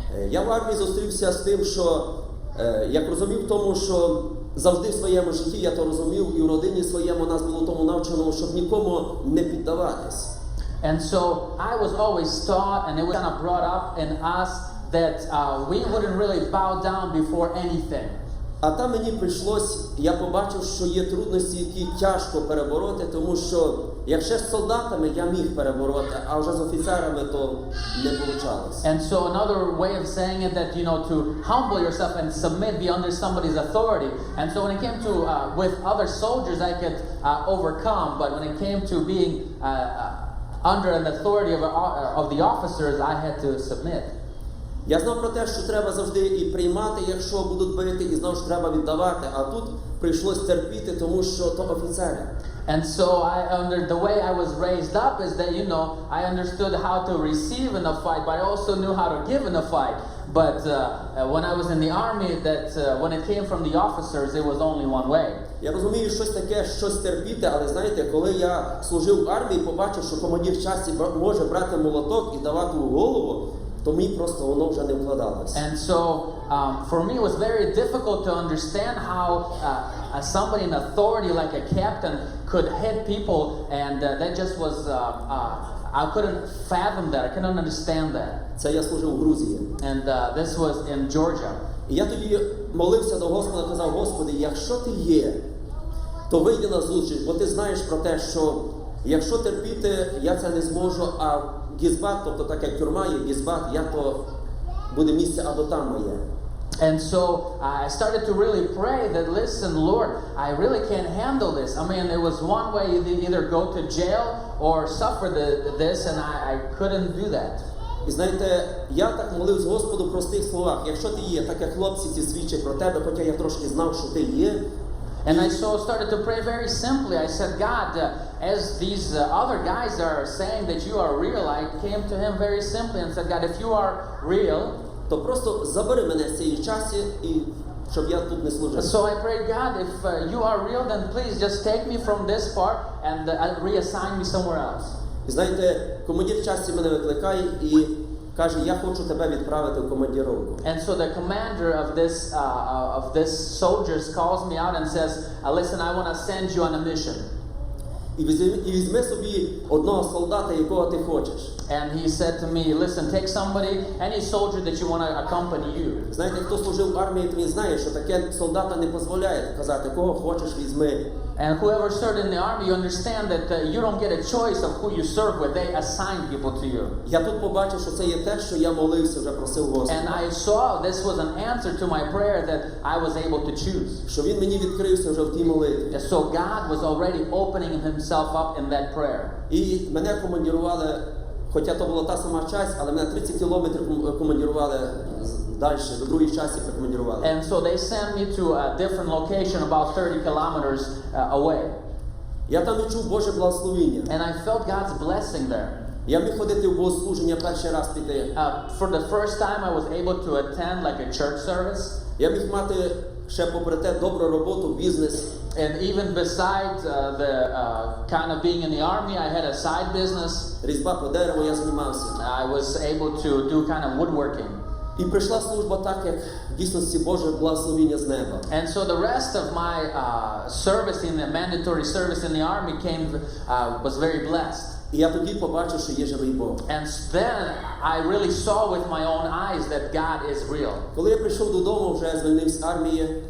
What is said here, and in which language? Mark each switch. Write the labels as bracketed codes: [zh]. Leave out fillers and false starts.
[uk] Я в армії зустрівся з тим, що як розумів тому, що завжди в своєму житті я то розумів, і в родині своєму нас було тому навчено, щоб нікому не піддаватись. [en] And so I was always taught, and it was kind of brought up in us, that we wouldn't really bow down before anything. [uk] А там мені прийшлось, я побачив, що є трудності, які тяжко перебороти, тому що якщо з солдатами я міг перебороти, а вже з офіцерами то не вийшло. [en] And so another way of saying it that, you know, to humble yourself and submit, be under somebody's authority. And so when it came to, with other soldiers, I could overcome, but when it came to being under an authority of the officers, I had to submit. [uk] Я знав про те, що треба завжди і приймати, якщо будуть бити, і знав, що треба віддавати. А тут прийшлось терпіти, тому що то офіцери. [en] And so the way I was raised up is that, you know, I understood how to receive in a fight, but I also knew how to give in a fight. But when I was in the army, that when it came from the officers, it was only one way. [uk] Я розумію, щось таке, щось терпіти, але знаєте, коли я служив в армії, побачив, що командир часті може брати молоток і давати у голову, то мені просто воно вже не вкладалось. [en] And so for me it was very difficult to understand how somebody in authority like a captain could hit people, and that just was I couldn't fathom that. I couldn't understand that. [uk] Це я служив у Грузії. [en] And this was in Georgia. [uk] І я тоді молився до Господа, казав: Господи, якщо ти є, то вийди на зустріч, бо ти знаєш про те, що якщо терпіти, я це не зможу, а гізбат, тобто так як тюрма є, гізбат, я то буде місце або там моє. [en] And so I started to really pray that, listen, Lord, I really can't handle this. I mean, it was one way you either go to jail or suffer this, and I couldn't do that. [uk] І знаєте, я так молився Господу в простих словах. Якщо ти є, так як хлопці ці свідчать про тебе, хоча я трошки знав, що ти є. [en] And I so started to pray very simply. I said, God, as these other guys are saying that you are real, I came to him very simply and said, God, if you are real, [uk] То просто забери мене з цієї часі, і щоб я тут не служив. [en] so I prayed, God, if you are real, then please just take me from this part and reassign me somewhere else. [uk] І знаєте, командир часті мене викликає і каже, я хочу тебе відправити в командировку. [en] And so the commander of this soldiers calls me out and says, listen, I want to send you on a mission. [uk] І візьми собі одного солдата, якого ти хочеш. [en] And he said to me, listen, take somebody, any soldier that you want to accompany you. [uk] Знаєте, хто служив в армії, то він знає, що таке солдата не дозволяє казати, кого хочеш візьми. [en] And whoever served in the army, you understand that you don't get a choice of who you serve with. They assign people to you. [uk] Я тут побачив, що це є те, що я молився, вже просив Господа. [en] And I saw this was an answer to my prayer that I was able to choose. [uk] Що він мені відкрився вже в тій молитві. [en] So God was already opening himself up in that prayer. [uk] І мене командирували, хоча то була та сама часть, але мене 30 кілометрів командирували далі, до другої часті прикомандирували. [en] And so they sent me to a different location about 30 kilometers away. [uk] Я там відчув Боже благословіння. [en] And I felt God's blessing there. [uk] Я міг ходити в богослуження перший раз піти. [en] For the first time I was able to attend like a church service. [uk] Я міг мати ще попри те добру роботу, бізнес. [en] And even besides the kind of being in the army, I had a side business. [uk] Різьба по дереву я займався. [en] I was able to do kind of woodworking. [uk] І прийшла служба так, як в дійсності Боже благословіння з неба. [en] And so the rest of my service in the mandatory service in the army was very blessed. [uk] І я тоді побачив, що є живий Бог. [en] And then I really saw with my own eyes that God is real. [uk] Коли я прийшов додому, вже звільнився з армії.